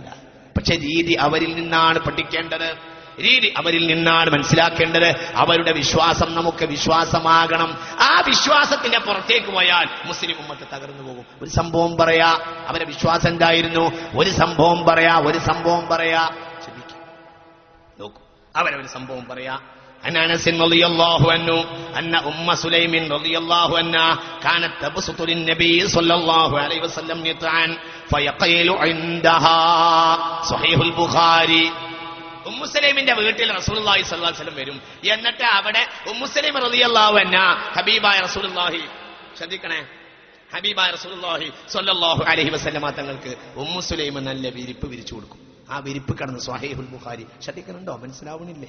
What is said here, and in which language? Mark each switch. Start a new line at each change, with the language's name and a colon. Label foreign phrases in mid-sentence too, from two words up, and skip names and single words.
Malayalam: പക്ഷെ രീതി അവരിൽ നിന്നാണ് പഠിക്കേണ്ടത്, രീതി അവരിൽ നിന്നാണ് മനസ്സിലാക്കേണ്ടത്. അവരുടെ വിശ്വാസം നമുക്ക് വിശ്വാസമാകണം. ആ വിശ്വാസത്തിന്റെ പുറത്തേക്ക് പോയാൽ മുസ്ലിം ഉമ്മത്ത് തകർന്നു പോകും. ഒരു സംഭവം പറയാ, അവരുടെ വിശ്വാസം എന്തായിരുന്നു? ഒരു സംഭവം പറയാ. നോക്കൂ, അവരൊരു സംഭവം പറയാ.
Arabic: عن أنس رضي الله عنه أن أم سليم رضي الله عنها كانت تبسط للنبي صلى الله عليه وسلم نطعا فيقيل عندها. صحيح البخاري.
Malayalam: ഉമ്മുസലൈമിന്റെ വീട്ടിൽ റസൂലുള്ളാഹി
Arabic: صلى الله عليه وسلم
Malayalam: വരും. എന്നിട്ട് അവിടെ ഉമ്മുസലൈം
Arabic: رضي الله عنها
Malayalam: ഹബീബായ റസൂലുള്ളാഹി, ശ്രദ്ധിക്കണേ, ഹബീബായ റസൂലുള്ളാഹി
Arabic: صلى الله عليه وسلم
Malayalam: തങ്ങൾക്ക് ഉമ്മുസലൈം നല്ല വിരിപ്പ് വിരിച്ചു കൊടുക്കും. ആ വിരിപ്പ് കടന്ന് സ്വഹീഹുൽ ബുഖാരി. ശ്രദ്ധിക്കുന്നുണ്ടോ? മനസ്സിലാവണില്ലേ?